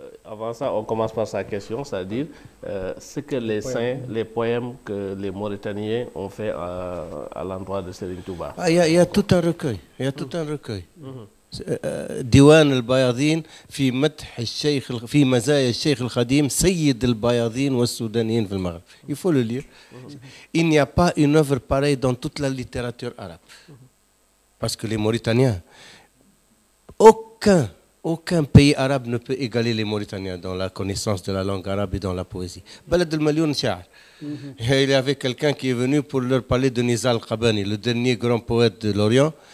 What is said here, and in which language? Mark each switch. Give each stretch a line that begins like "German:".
French: Avant ça, on commence par sa question, c'est-à-dire ce que les saints, les poèmes que les Mauritaniens ont fait à l'endroit de Serigne Touba. Il y a tout un recueil. Il y a tout un recueil.
Arabic: ديوان البياضين في مدح الشيخ في مزايا الشيخ الخديم سيد البياضين والسودانيين في المغرب.
French: Il faut le lire. Il n'y a pas une œuvre pareille dans toute la littérature arabe. Parce que les Mauritaniens, aucun pays arabe ne peut égaler les Mauritaniens dans la connaissance de la langue arabe et dans la poésie.
Arabic: Balad al-Malioun Sha'ar.
French: Il y avait quelqu'un qui est venu pour leur parler de Nizar Qabani, le dernier grand poète de l'Orient.